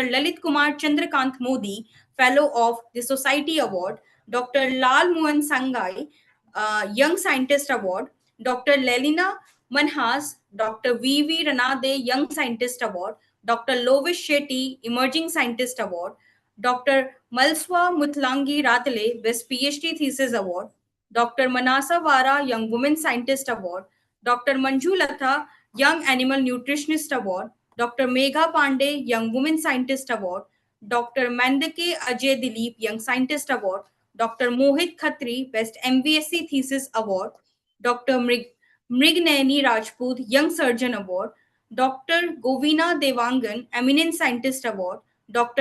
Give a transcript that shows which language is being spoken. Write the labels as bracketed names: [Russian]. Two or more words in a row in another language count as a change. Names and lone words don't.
[English] Lalit Kumar Chandrakant Modi, Fellow of the Society Award, Dr. Lal Mohan Sangai, Young Scientist Award, Dr. Lelina Manhas, Dr. V.V. Ranade, Young Scientist Award, Dr. Lovish Shetty, Emerging Scientist Award, Dr. Malswa Mutlangi Ratale, Best PhD Thesis Award, Dr. Manasa Vara, Young Women Scientist Award, Dr. Manju Latha, Young Animal Nutritionist Award, Dr. Megha Pandey, Young Women Scientist Award, Dr. Mandake Ajay Dilip, Young Scientist Award, Dr. Mohit Khatri, Best MVSC Thesis Award, Dr. Mrignani Rajput, Young Surgeon Award, Dr. Govina Devangan, Eminent Scientist Award, Dr.